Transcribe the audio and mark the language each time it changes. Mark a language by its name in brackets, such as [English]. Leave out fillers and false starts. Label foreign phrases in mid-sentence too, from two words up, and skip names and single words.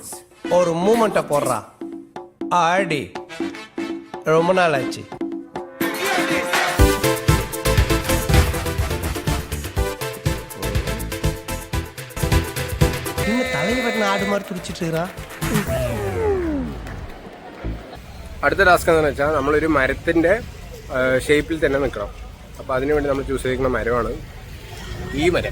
[Tamil] ஒரு மூமெண்ட்டை போடுறா ஆடி. ரொம்ப நாள் ஆச்சு. இன்னும் தலையை வெட்டின ஆடு மாதிரி துடிச்சிட்டு இருக்கிறான். [Malayalam] അടുത്ത ടാസ്ക് എന്താണെന്ന് വെച്ചാൽ നമ്മളൊരു മരത്തിൻ്റെ ഷേപ്പിൽ തന്നെ നിൽക്കണം. അപ്പോൾ അതിനുവേണ്ടി നമ്മൾ ചൂസ് ചെയ്തിരിക്കുന്ന മരമാണ് ഈ മരം.